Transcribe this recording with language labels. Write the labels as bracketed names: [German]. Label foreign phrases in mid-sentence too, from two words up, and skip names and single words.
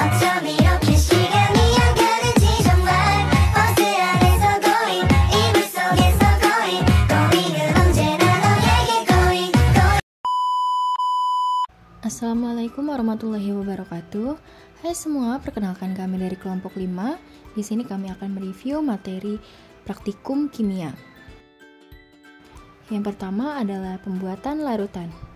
[Korean] 이렇게 시간이 안 가는지 정말 버스 안에서 going 이불 속에서 going은 언제나 너에게 going. [Arabic] السلام عليكم ورحمة الله وبركاته. [Indonesian] Hai semua, perkenalkan kami dari kelompok 5. Di sini kami akan mereview materi praktikum kimia. Yang pertama adalah pembuatan larutan.